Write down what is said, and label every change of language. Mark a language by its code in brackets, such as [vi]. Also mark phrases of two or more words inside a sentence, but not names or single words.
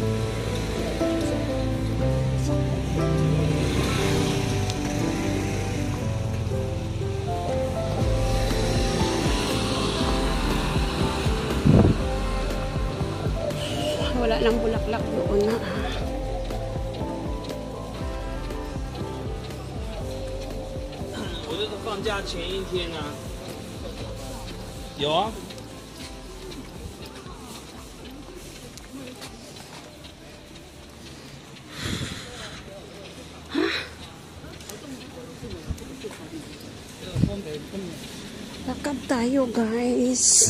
[tl] Wala nang bulaklak doon na. [zh] 我这是放假前一天啊，有啊。 [tl] Lakad tayo guys.